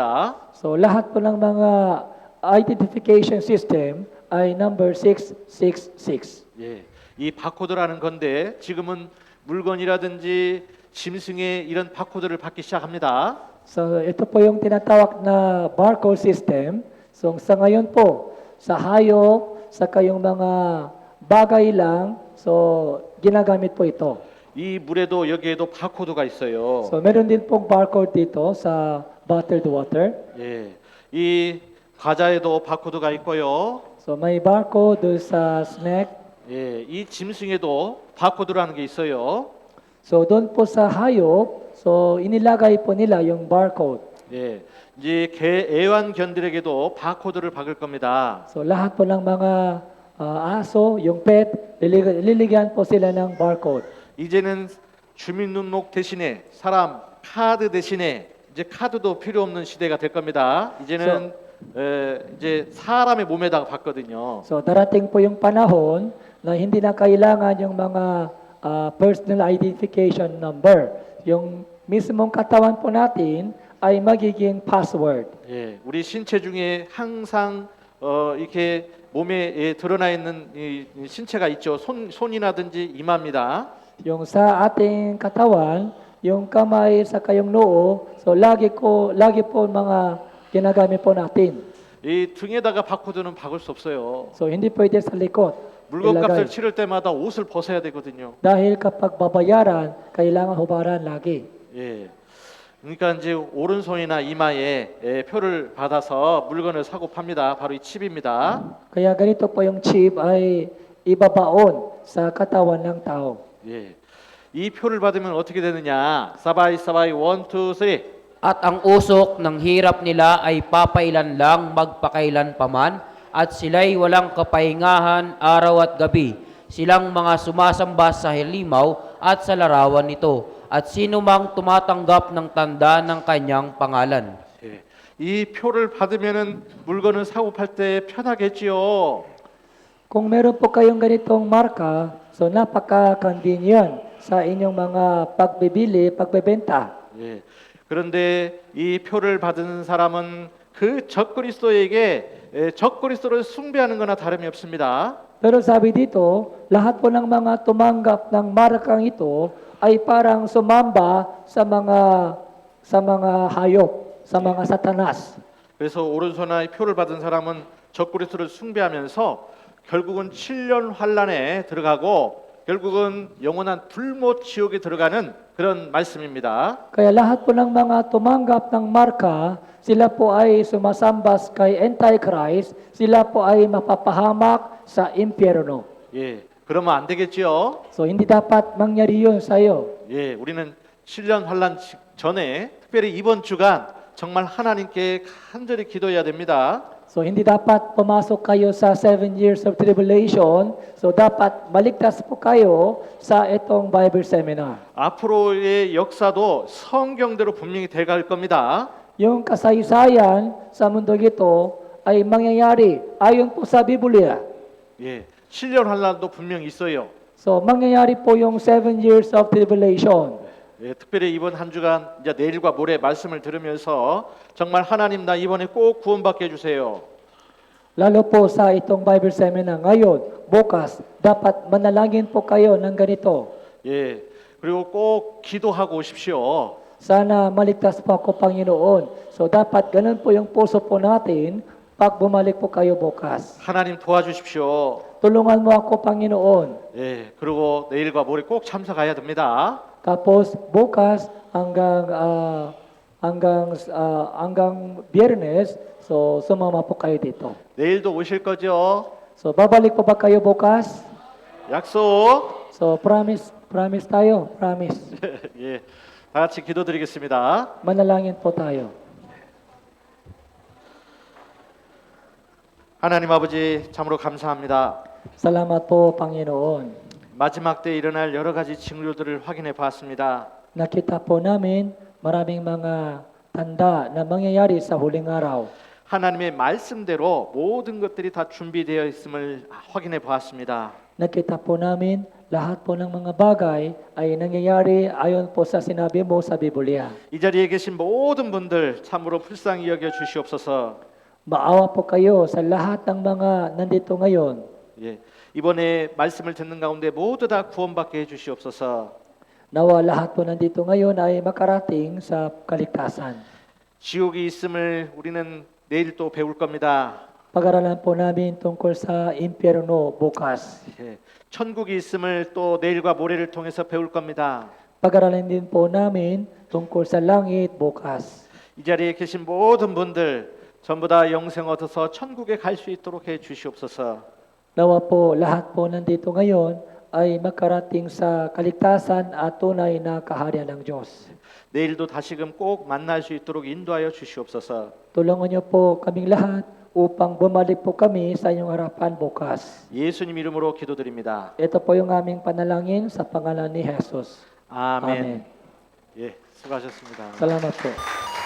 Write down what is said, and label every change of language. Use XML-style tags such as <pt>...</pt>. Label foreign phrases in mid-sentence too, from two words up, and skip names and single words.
<tl>So lahat po ng mga</tl> <en>identification system</en> <tl>ay number 666.</tl> <ko>예, 이 바코드라는 건데 지금은 물건이라든지 짐승의 이런 바코드를 받기 시작합니다.</ko> <tl>So ito po yung tinatawag na</tl> <en>barcode system.</en> <tl>So sa ngayon po, sa hayop, sa kayong mga bagay lang, so ginagamit po ito.</tl> <ko>이 물에도 여기에도 바코드가 있어요.</ko> <tl>So meron din pong barcode dito sa bottled water.</tl> <ko>예, 이 과자에도 바코드가 있고요.</ko> <tl>So may barcode doon sa snack.</tl> <ko>예, 이 짐승에도 바코드라는 게 있어요.</ko> <tl>So doon po sa hayop, so inilagay po nila yung barcode.</tl> <ko>예, 이제 개 애완견들에게도 바코드를 박을 겁니다.</ko> <tl>So lahat po ng mga aso, yung pet, liligyan po sila ng barcode.</tl> <ko>이제는 주민등록 대신에 사람 카드 대신에 이제 카드도 필요 없는 시대가 될 겁니다. 이제는 이제 사람의 몸에다가 받거든요.</ko> <tl>So darating po yung panahon na hindi na kailangan yung mga</tl> <en>personal identification number.</en> <tl>Yung mismong katawan po natin ay magiging password.</tl> <ko>예, 우리 신체 중에 항상 이렇게 몸에 드러나 있는 이 신체가 있죠. 손이라든지 이마입니다.</ko> <tl>Yung sa ating katawan, yung kamay sa kayong noo, so lagi po mga ginagamit po natin.</tl> <ko>이 등에다가 바코드는 박을 수 없어요.</ko> <tl>So hindi pwede sa likod.</tl> <ko>물건값을</ko> <tl>ilagay.</tl> <ko>치를 때마다 옷을 벗어야 되거든요.</ko> <tl>Dahil kapag babayaran, kailangan hubaran lagi.</tl> <ko>예. 그러니까 이제 오른손이나 이마에 표를 받아서 물건을 사고 팝니다. 바로 이 칩입니다.</ko> <tl>Kaya ganito po yung chip ay ibabaon sa katawan ng tao.</tl> <ko>예. 이 표를 받으면 어떻게 되느냐? 사바이 1, 2, 3.</ko> <tl>At ang usok ng hirap nila ay papailan lang magpakailan paman, at sila'y walang kapahingahan araw at gabi. Silang mga sumasamba sa halimaw at sa larawan nito. at sino mang tumatanggap ng tanda ng kanyang pangalan.</tl> <ko>예. 이 표를 받으면은 물건을 사고 팔 때 편하겠지요.</ko> <tl>Kung meron po kayong ganitong marka, so napaka-convenient sa inyong mga pagbibili, pagbebenta.</tl> <ko>예. 그런데 이 표를 받은 사람은 그 적그리스도에게 적그리스도를 숭배하는 거나 다름이 없습니다.</ko> <tl>Pero sabi dito, lahat po ng mga tumanggap ng markang ito ay parang sumamba sa mga hayop, sa mga satanas.</tl> <ko>그래서 오른손에 표를 받은 사람은 적그리스도를 숭배하면서 결국은 7년 환란에 들어가고 결국은 영원한 불못 지옥에 들어가는 그런 말씀입니다.</ko> <tl>Kaya lahat po ng mga tumanggap ng marka, sila po ay sumasambas kay Antichrist, sila po ay mapapahamak sa impyerno.</tl> <ko>예. 그러면 안 되겠지요.</ko> <tl>So hindi dapat mangyari yun sa iyo.</tl> <ko>예. 우리는 7년 환란 전에 특별히 이번 주간 정말 하나님께 간절히 기도해야 됩니다.</ko> <tl>So hindi dapat pumasok kayo sa</tl> <en>7 years of tribulation.</en> <tl>So dapat maligtas po kayo sa itong</tl> <en>Bible seminar.</en> <ko>앞으로의 역사도 성경대로 분명히 돼갈 겁니다.</ko> <tl>Yung kasaysayan sa mundong ito ay mangyayari ayon po sa Biblia.</tl> <ko>예. 7년 환란도 분명히 있어요.</ko> <tl>So mangyayari po yung</tl> <en>7 years of tribulation.</en> <ko>예, 특별히 이번 한 주간 이제 내일과 모레 말씀을 들으면서 정말 하나님 나 이번에 꼭 구원받게 해주세요.</ko> <tl>Lalo po sa itong</tl> <en>Bible seminar</en> <tl>ngayon, bukas, dapat manalangin po kayo ng ganito.</tl> <ko>예, 그리고 꼭 기도하고 오십시오.</ko> <tl>Sana maligtas po ako, Panginoon. So dapat ganun po yung puso po natin pag bumalik po kayo bukas.</tl> <ko>하나님 도와주십시오.</ko> <tl>Tulungan mo ako, Panginoon.</tl> <ko>예, 그리고 내일과 모레 꼭 참석해야 됩니다.</ko> <tl>Tapos bukas hanggang Biyernes, so sumama po kayo dito.</tl> <ko>내일도 오실 거죠?</ko> <tl>So babalik po ba kayo bukas?</tl> <ko>약속.</ko> <tl>So promise tayo, promise.</tl> <ko>예, 다 같이 기도드리겠습니다.</ko> <tl>Manalangin po tayo.</tl> <ko>하나님 아버지 참으로 감사합니다.</ko> <tl>Salamat po, Panginoon.</tl> <ko>마지막 때 일어날 여러 가지 징조들을 확인해 봤습니다.</ko> <tl>Nakita po namin maraming mga tanda na mangyayari sa huling araw.</tl> <ko>하나님의 말씀대로 모든 것들이 다 준비되어 있음을 확인해 보았습니다.</ko> <tl>Nakita po namin lahat po ng mga bagay ay nangyayari ayon po sa sinabi mo sa Biblia.</tl> <ko>이 자리에 계신 모든 분들 참으로 불쌍히 여겨 주시옵소서.</ko> <tl>Maawa po kayo sa lahat ng mga nandito ngayon.</tl> <ko>예, 이번에 말씀을 듣는 가운데 모두 다 구원받게 해 주시옵소서.</ko> <tl>Nawa lahat po nandito ngayon ay makarating sa kaligtasan.</tl> <ko>지옥이 있음을 우리는 내일 또 배울 겁니다.</ko> <tl>Pag-aralan po namin tungkol sa impyerno bukas.</tl> <ko>예, 천국이 있음을 또 내일과 모레를 통해서 배울 겁니다.</ko> <tl>Pag-aralan din po namin tungkol sa langit bukas.</tl> <ko>이 자리에 계신 모든 분들 전부 다 영생 얻어서 천국에 갈 수 있도록 해 주시옵소서.</ko> <tl>Nawa po lahat po nandito ngayon ay makarating sa kaligtasan at tunay na kaharian ng Diyos.</tl> <ko>내일도 다시금 꼭 만날 수 있도록 인도하여 주시옵소서.</ko> <tl>Tulungan niyo po kaming lahat upang bumalik po kami sa inyong harapan bukas.</tl> <ko>예수님 이름으로 기도드립니다.</ko> <tl>Ito po yung aming panalangin sa pangalan ni Jesus.</tl> <ko>아멘.</ko> <tl>Amen.</tl> <ko>예, 수고하셨습니다.</ko> <tl>Salamat po.</tl>